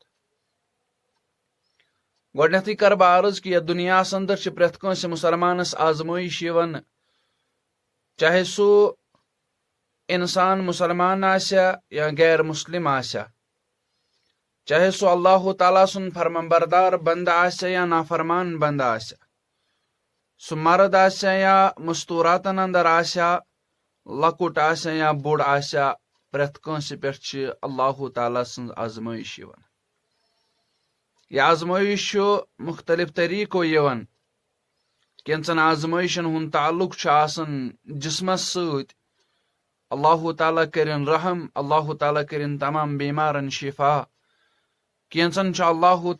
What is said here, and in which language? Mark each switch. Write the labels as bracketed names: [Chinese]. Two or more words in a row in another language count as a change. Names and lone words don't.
[Kashmiri] گۄڈنیتھٕے کر بہٕ عرض کہ یتھ دنیاہس اندر پرٛٮ۪تھ کٲنٛسہِ مسلمانس آزمٲیش یِوان چاہے سُہ انسان مسلمان آسیا یا غیر مسلم آسیا چاہے سُہ اللہ تعالیٰ سُنٛد فرمانبردار بندہ آسیا یا نافرمان بندہ آسیا سُہ مرد آسیا یا مستوراتن اندر آسیا لۄکُٹ آسیا یا بوٚڑ آسیا پرٛٮ۪تھ کٲنٛسہِ پٮ۪ٹھ چھِ اللہ تعالیٰ سٕنٛز آزمٲیش یِوان یہ آزمائش مختلف طریقو یوان کینچن آزمائشن ہند تعلق جسمس ست اللہ تعالیٰ کرن رحم اللہ تعالیٰ کرن تمام بیمارن شفا کینچن اللہ